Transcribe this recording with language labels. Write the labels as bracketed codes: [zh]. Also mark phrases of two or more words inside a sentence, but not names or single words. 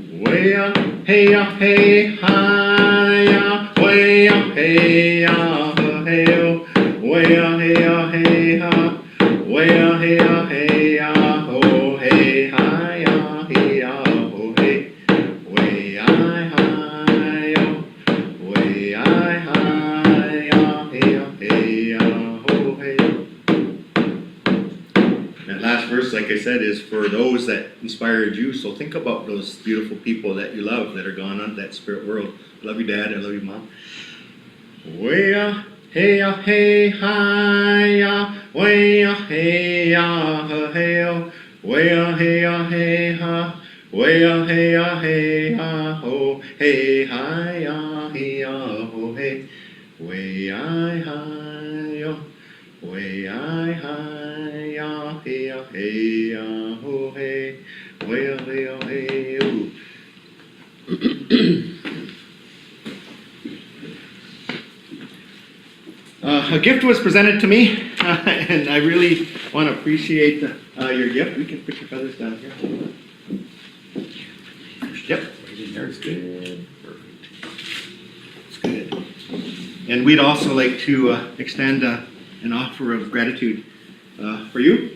[en] way ya, hey ya, hey hi ya, way ya, hey ya, hey yo, way ya, hey ya, hey ha, way ya, hey ya, hey ya, ho, hey hi ya, hey ya, ho, hey, way I hi yo, way I hi ya, hey ya, hey ya, ho, hey. That last verse, like I said, is for those that inspired you. So think about those beautiful people that you love that are gone on that spirit world. I love you, Dad. I love you, Mom. Way ya, hey ya, hey hi ya, way ya, hey ya, hey yo, way ya, hey ya, hey ha, way ya, hey ya, hey ha, ho, hey hi ya, hey ya, ho, hey, way I hi yo, way I hi ya, hey ya, hey ya, ho, hey, way ya, hey ya, hey yo. A gift was presented to me, and I really want to appreciate your gift. We can put your feathers down here. Yep, right in there is good. Perfect. It's good. And we'd also like to extend an offer of gratitude for you.